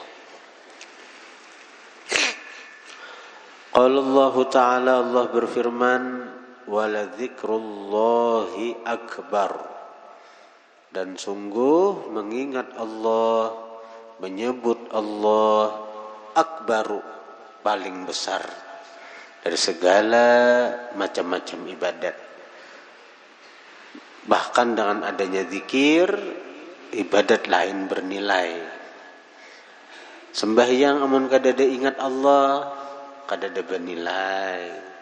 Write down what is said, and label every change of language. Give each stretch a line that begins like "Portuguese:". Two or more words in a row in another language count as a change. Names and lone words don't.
Arabic: Qala Allah Ta'ala,
Indonesian: Allah berfirman,
Arabic: wala dzikrullahi akbar,
Indonesian: dan sungguh mengingat Allah, menyebut Allah, akbaru, paling besar dari segala macam-macam ibadat. Bahkan dengan adanya zikir, ibadat lain bernilai. Sembahyang amun kadada ingat Allah, kadada bernilai.